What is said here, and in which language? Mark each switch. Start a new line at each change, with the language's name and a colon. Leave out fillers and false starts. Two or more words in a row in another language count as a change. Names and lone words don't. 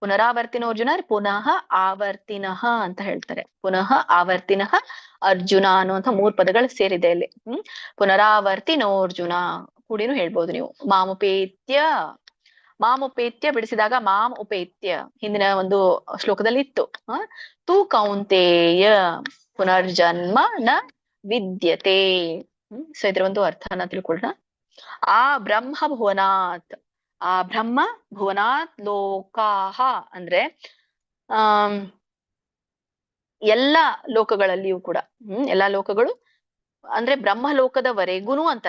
Sanskrit: ಪುನರಾವರ್ತಿನೋ ಅರ್ಜುನ ಪುನಃ ಆವರ್ತಿನಃ
Kannada: ಅಂತ ಹೇಳ್ತಾರೆ.
Sanskrit: ಪುನಃ ಆವರ್ತಿನಃ ಅರ್ಜುನ
Kannada: ಅನ್ನುವಂಥ 3 ಪದಗಳು ಸೇರಿದೆ ಇಲ್ಲಿ.
Sanskrit: ಪುನರಾವರ್ತಿನೋ ಅರ್ಜುನ
Kannada: ಕೂಡಿನೂ ಹೇಳ್ಬೋದು ನೀವು. ಮಾಮುಪೇತ್ಯ, ಮಾಮುಪೇತ್ಯ ಬಿಡಿಸಿದಾಗ
Sanskrit: ಮಾಮ್ ಉಪೇತ್ಯ
Kannada: ಹಿಂದಿನ ಒಂದು ಶ್ಲೋಕದಲ್ಲಿ ಇತ್ತು.
Sanskrit: ತು ಕೌಂತೇಯ ಪುನರ್ಜನ್ಮ ನ ವಿದ್ಯತೆ.
Kannada: ಸೊ ಇದ್ರ ಒಂದು ಅರ್ಥನ ತಿಳ್ಕೊಳ್ಳೋಣ.
Sanskrit: ಆ ಬ್ರಹ್ಮ ಭುವನಾತ್, ಆ ಬ್ರಹ್ಮ ಭುವನಾತ್ ಲೋಕಾಹ
Kannada: ಅಂದ್ರೆ ಎಲ್ಲ ಲೋಕಗಳಲ್ಲಿಯೂ ಕೂಡ ಎಲ್ಲಾ ಲೋಕಗಳು ಅಂದ್ರೆ ಬ್ರಹ್ಮಲೋಕದವರೆಗೂನು ಅಂತಾರೆ.